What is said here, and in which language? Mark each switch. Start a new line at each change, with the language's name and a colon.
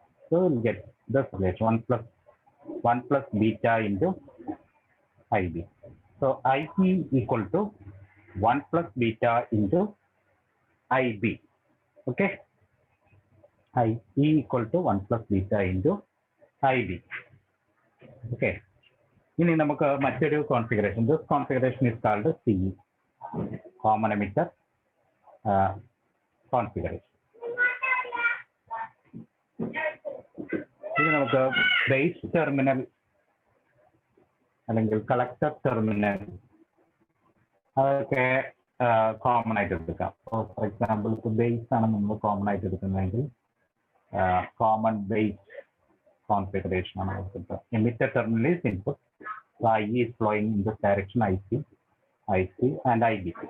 English: So we'll get this relation 1 plus beta into IB. So IE equal to 1 plus beta into IB. Okay, IE equal to 1 plus beta into IB.
Malayalam: Okay, ഇനി നമുക്ക് മറ്റൊരു configuration,
English: This configuration is called CE, common emitter configuration.
Malayalam: ഇനി നമുക്ക് base terminal അല്ലെങ്കിൽ collector terminal അതൊക്കെ common ആയിട്ട് എടുക്കാം. For example base ആണ് നമ്മൾ കോമൺ ആയിട്ട് എടുക്കുന്നതെങ്കിൽ കോമൺ ബേസ് configuration ആണ് എടുക്കുന്നത്.
English: emitter terminal is input, so IE is flowing in this direction, IC and IB.